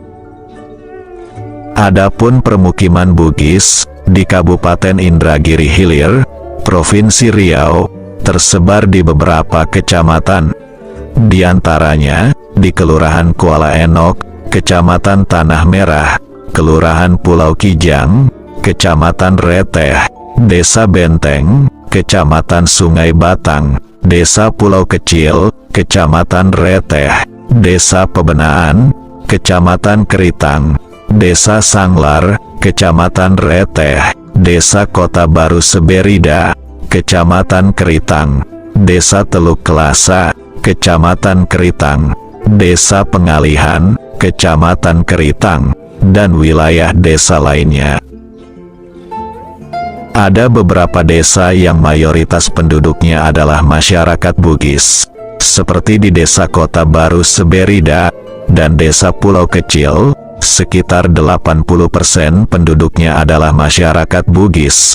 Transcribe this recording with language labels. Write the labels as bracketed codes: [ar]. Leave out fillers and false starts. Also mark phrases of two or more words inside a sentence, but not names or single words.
[id] Adapun permukiman Bugis di Kabupaten Indragiri Hilir, Provinsi Riau, tersebar di beberapa kecamatan. Di antaranya, di Kelurahan Kuala Enok, Kecamatan Tanah Merah, Kelurahan Pulau Kijang, Kecamatan Reteh, Desa Benteng, Kecamatan Sungai Batang, Desa Pulau Kecil, Kecamatan Reteh, Desa Pebenaan, Kecamatan Keritang, Desa Sanglar, Kecamatan Reteh, Desa Kota Baru Seberida, Kecamatan Keritang, Desa Teluk Kelasa, Kecamatan Keritang, Desa Pengalihan, Kecamatan Keritang, dan wilayah desa lainnya. Ada beberapa desa yang mayoritas penduduknya adalah masyarakat Bugis, seperti di Desa Kota Baru Seberida dan Desa Pulau Kecil. Sekitar 80% penduduknya adalah masyarakat Bugis.